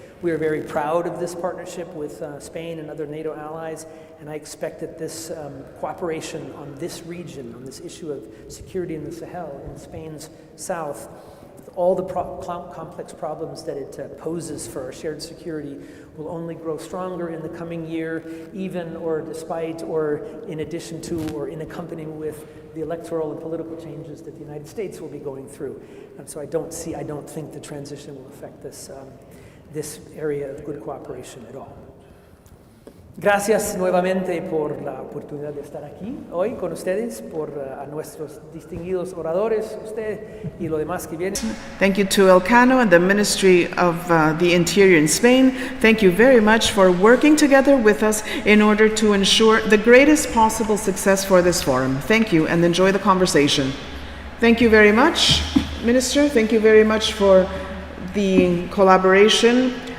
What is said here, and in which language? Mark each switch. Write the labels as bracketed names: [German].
[English] We are very proud of this partnership with Spain and other NATO allies, and I expect that this cooperation on this region, on this issue of security in the Sahel, in Spain's south, with all the complex problems that it poses for our shared security, will only grow stronger in the coming year, even or despite or in addition to or in accompanying with the electoral and political changes that the United States will be going through. And so I don't think the transition will affect this area of good cooperation at all. [Spanish] Gracias nuevamente por la oportunidad de estar aquí hoy con ustedes, por a nuestros distinguidos oradores, usted y lo demás que viene. [English] Thank you to Elcano and the Ministry of the Interior in Spain. Thank you very much for working together with us in order to ensure the greatest possible success for this forum. Thank you, and enjoy the conversation. Thank you very much, Minister. Thank you very much for the collaboration.